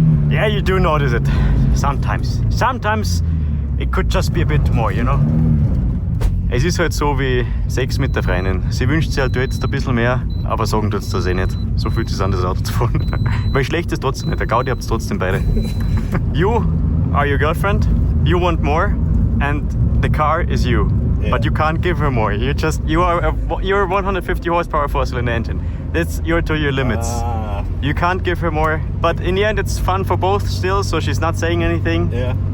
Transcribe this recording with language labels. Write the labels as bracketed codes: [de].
[en] Yeah, you do notice it sometimes. Sometimes it could just be a bit more, you know? [de] Es ist halt so wie Sex mit der Freundin. Sie wünscht sich halt, du hättest ein bisschen mehr, aber sagen tut's das eh nicht. So fühlt es an, das Auto zu fahren. Weil schlecht ist trotzdem nicht. Der Gaudi habt's trotzdem beide. [en] You are your girlfriend. You want more, and the car is you. Yeah. But you can't give her more. You're 150 horsepower four-cylinder engine. You're to your limits. You can't give her more. But in the end, it's fun for both still. So she's not saying anything. Yeah.